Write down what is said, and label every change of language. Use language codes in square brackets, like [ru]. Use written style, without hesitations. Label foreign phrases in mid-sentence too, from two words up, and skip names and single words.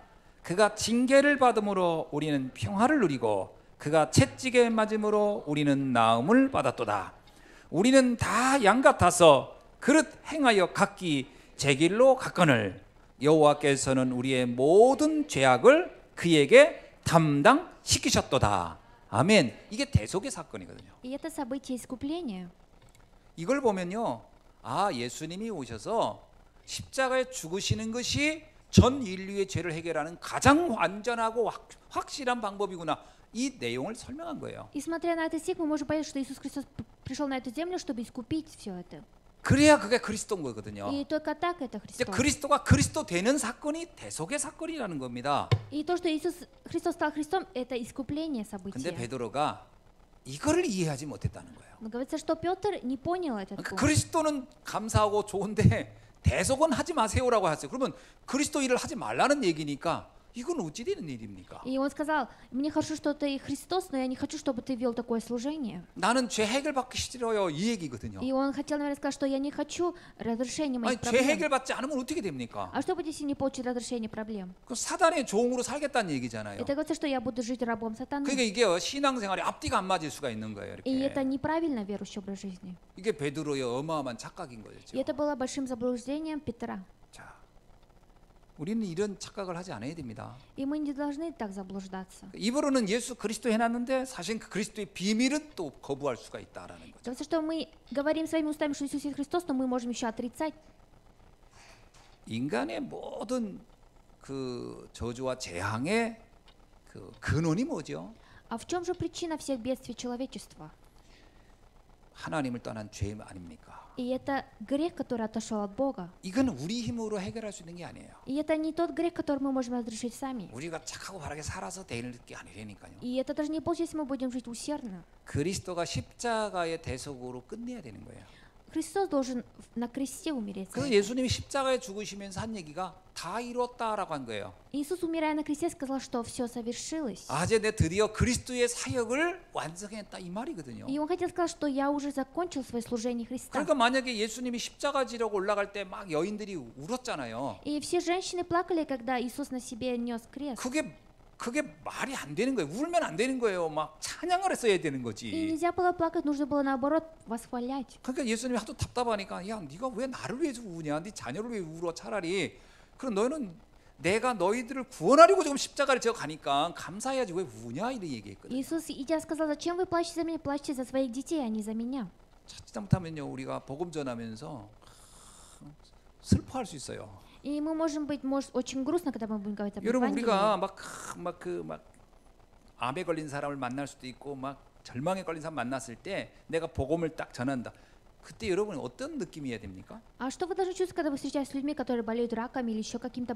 [ko] 그가 징계를 받음으로 우리는 평화를 누리고 그가 채찍에 맞음으로 우리는 나음을 받았도다. 우리는 다 양 같아서 그릇 행하여 각기 제 길로 갔거늘 여호와께서는 우리의 모든 죄악을 그에게 담당시키셨도다. 아멘. 이게 대속의 사건이거든요. [ru] И это событие искупления. [ko] 이걸 보면요, 아, 예수님이 오셔서 십자가에 죽으시는 것이 전 인류의 죄를 해결하는 가장 완전하고 확실한 방법이구나. 이 내용을 설명한 거예요. [ru] И смотря на этот стих, мы можем понять, что Иисус Христос пришел на эту землю, чтобы искупить все это. [ko] 그래야 그게 그리스도인 거거든요. [ru] И только так это [ko] 이제 [ru] Христос. [ko] 그리스도가 그리스도 되는 사건이 대속의 사건이라는 겁니다. [ru] И то, что Христос стал Христом, это искупление [ko] 근데 [ru] события. [ko] 베드로가 이거를 이해하지 못했다는 거예요. [ru] Но говорится, что Петр не понял этот [ko] 그러니까 [ru] пункт. [ko] 그리스도는 감사하고 좋은데 대속은 하지 마세요라고 했어요. 그러면 그리스도 일을 하지 말라는 얘기니까 이건 어찌 되는 일입니까? [ru] И он сказал, мне хорошо, что ты Христос, но я не хочу, чтобы ты вел такое служение. [ko] 나는 죄 해결받기 싫어요 이 얘기거든요. [ru] И он хотел, наверное, сказать, что я не хочу разрешения [ko] 아니 [ru] моих [ko] 죄 [ru] проблем. [ko] 해결받지 않으면 어떻게 됩니까? [ru] А что будет, если не получить разрешение проблем? [ko] 그 사단의 종으로 살겠다는 얘기잖아요. [ru] Это говорится, что я буду жить рабом сатаны. [ko] 그러니까 이게 신앙생활에 앞뒤가 안 맞을 수가 있는 거예요. [ru] И это [ko] 이렇게. [ru] неправильно верующий образ жизни. [ko] 이게 베드로의 어마어마한 착각인 거죠. [ru] И это было большим заблуждением Петра. [ko] 자, 우리는 이런 착각을 하지 않아야 됩니다. [ru] И мы не должны так заблуждаться. [ko] 입으로는 예수 그리스도 해놨는데 사실 그 그리스도의 비밀은 또 거부할 수가 있다라는 거죠. [ru] Говорится, что мы говорим своими устами, что Иисус есть Христос, но мы можем еще отрицать. [ko] 인간의 모든 그 저주와 재앙의 그 근원이 뭐죠? [ru] А в чем же причина всех бедствий человечества? [ko] 하나님을 떠난 죄 아닙니까? [ru] И это грех, который отошел от Бога. [ko] 이건 우리 힘으로 해결할 수 있는 게 아니에요. [ru] И это не тот грех, который мы можем разрешить сами. [ko] 우리가 착하고 바르게 살아서 되는 게 아니라니까요. [ru] И это даже не получится, если мы будем жить усердно. [ko] 그리스도가 십자가의 대속으로 끝내야 되는 거예요. [ru] Христос должен на кресте умереть. [ko] 그래서 예수님이 십자가에 죽으시면서 한 얘기가 다 이뤘다라고 한 거예요. [ru] Иисус, умирая на кресте, сказал, что все совершилось. [ko] 아, 이제 내 드디어 그리스도의 사역을 완성했다 이 말이거든요. [ru] И он хотел сказать, что я уже закончил свое служение Христа. [ko] 그러니까 만약에 예수님이 십자가 지려고 올라갈 때 막 여인들이 울었잖아요. [ru] И все женщины плакали, когда Иисус на себе нес крест. [ko] 그게 말이 안 되는 거예요. 울면 안 되는 거예요. 막 찬양을 했어야 되는 [ru] И [ko] 거지. [ru] нельзя было плакать, нужно было наоборот восхвалять. [ko] 그러니까 예수님이 하도 답답하니까 야, 네가 왜 나를 위해서 우냐? 네 자녀를 왜 울어? 차라리 그럼 너희는 내가 너희들을 구원하려고 지금 십자가를 지어 가니까 감사해야지 왜 우냐? 이런 얘기했거든요. [ru] Иисус, идя, сказал, зачем вы плачете за меня? Плачьте за своих детей, а не за меня. [ko] 찾지 못하면요, 우리가 복음 전하면서 슬퍼할 수 있어요. [ru] И мы можем быть, может, очень грустно, когда мы будем говорить об [ko] 여러분 [ru] Евангелии. [ko] 우리가 막 암에 걸린 사람을 만날 수도 있고 막 절망에 걸린 사람 만났을 때 내가 복음을 딱 전한다. 그때 여러분이 어떤 느낌이어야 됩니까? [ru] А что вы должны чувствовать, когда вы встречаетесь с людьми, которые болеют раком или еще какими-то